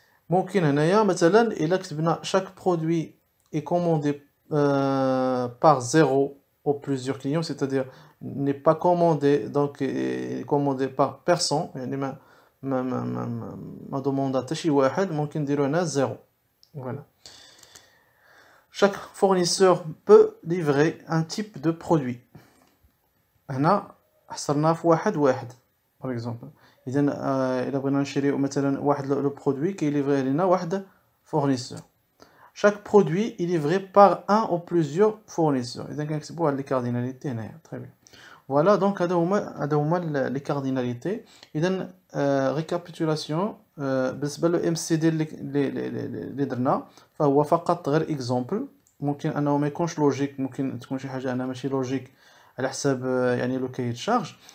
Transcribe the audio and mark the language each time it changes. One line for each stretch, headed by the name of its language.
Arabic: ممكن هنايا مثلا إلا كتبنا
French: chaque produit est commandé par 0 ou plusieurs clients, c'est-à-dire n'est pas commandé, donc est commandé par personne.
Arabic: يعني ما demande حتى شي واحد ممكن نديرو هنا 0.
French: voilà. chaque fournisseur peut livrer un type de produit.
Arabic: هنا حصرناه في واحد
French: par exemple.
Arabic: إذا إلا بغينا نشريو مثلا واحد لو برودوي كيليفريه لينا واحد fournisseur.
French: chaque produit est livré par un ou plusieurs fournisseurs.
Arabic: إذا كنكتبوا هاد لي كارديناليتي هنايا.
French: très bien. voilà donc
Arabic: هادو هما لي كارديناليتي. إذا récapitulation بالنسبة لو MCD اللي درنا فهو فقط غير اكزامبل. ممكن انه ما يكونش لوجيك، ممكن تكون شي حاجه انا ماشي لوجيك على حساب يعني لو كاي شارج.